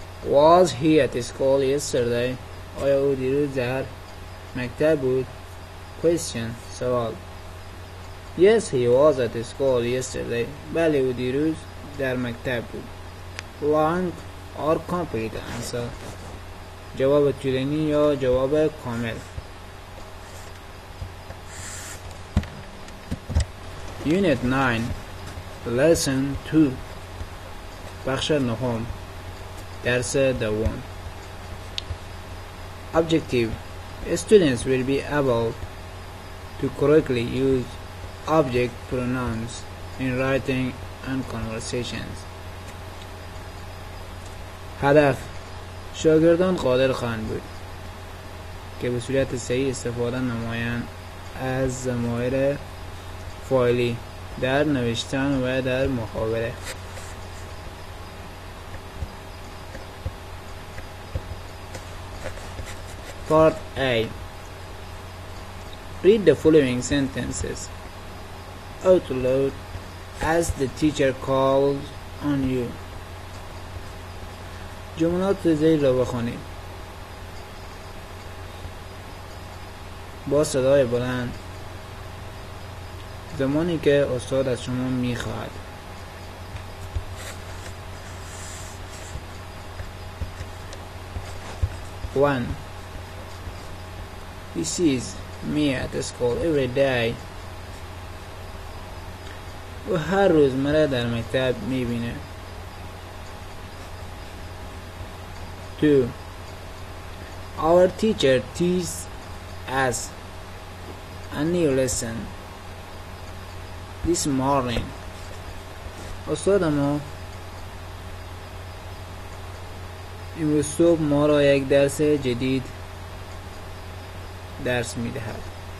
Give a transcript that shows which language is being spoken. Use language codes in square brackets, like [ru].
[en] Was he at school yesterday? [fa] آیا او دیروز در مکتب بود؟ [en] Question. [fa] سوال. [en] Yes, he was at school yesterday. [fa] بله، او دیروز در مکتب بود. [en] Long or complete answer. [fa] جواب طولانی یا جواب کامل. [en] Unit 9 Lesson 2 [fa] بخش نهم درس دوم. [en] Objective. Students will be able to correctly use object pronouns in writing and conversations. [fa] هدف. شاگردان قادر خواهند بود که به صورت صحیح استفاده نمایند از ضمایر فاعلی در نوشتن و در محاوره. [en] Part A. Read the following sentences out loud as the teacher calls on you. [fa] جملات زیر را بخوانید با صدای بلند زمانی که استاد از شما میخواهد. [en] One. He sees me at school every day. [fa] او هر روز مرا در مکتب میبینه. 2. [en] Our teacher teaches us a new lesson this morning. [fa] استاد ما امروز صبح ما را یک درس جدید درس میدهد.